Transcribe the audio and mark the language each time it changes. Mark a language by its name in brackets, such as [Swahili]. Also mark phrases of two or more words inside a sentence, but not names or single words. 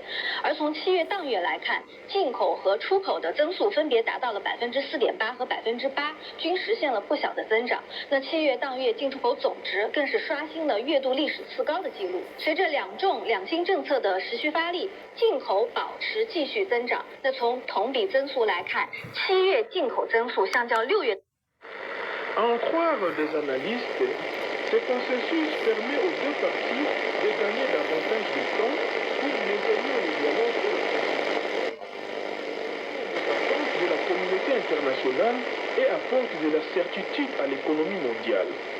[Chinese] 而从7月当月来看，进口和出口的增速分别达到了4.8%和8%，均实现了不小的增长。那7月当月进出口总值更是刷新了月度历史次高的记录。随着两新政策的持续发力，进口保持继续增长。那从同比增速来看，7月进口增速相较6月。 [French] En croire des analystes, ce consensus permet aux deux parties de gagner davantage de temps pour maintenir le dialogue et l'importance de la communauté internationale et apporte de la certitude à l'économie mondiale.